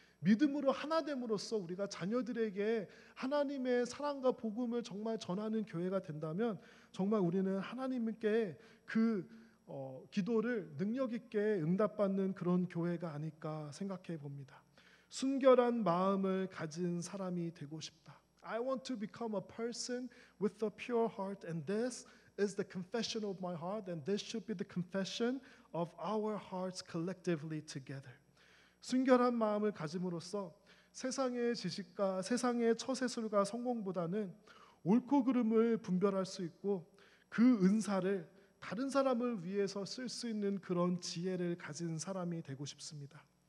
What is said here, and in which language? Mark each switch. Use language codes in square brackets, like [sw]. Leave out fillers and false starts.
[ko] 믿음으로 하나됨으로써 우리가 자녀들에게 하나님의 사랑과 복음을 정말 전하는 교회가 된다면 정말 우리는 하나님께 그 기도를 능력 있게 응답받는 그런 교회가 아닐까 생각해 봅니다. 순결한 마음을 가진 사람이 되고 싶다. [en] I want to become a person with a pure heart, and this is the confession of my heart, and this should be the confession of our hearts collectively together. [ko] 순결한 마음을 가짐으로써 세상의 지식과 세상의 처세술과 성공보다는 옳고 그름을 분별할 수 있고 그 은사를 다른 사람을 위해서 쓸 수 있는 그런 지혜를 가진 사람이 되고 싶습니다.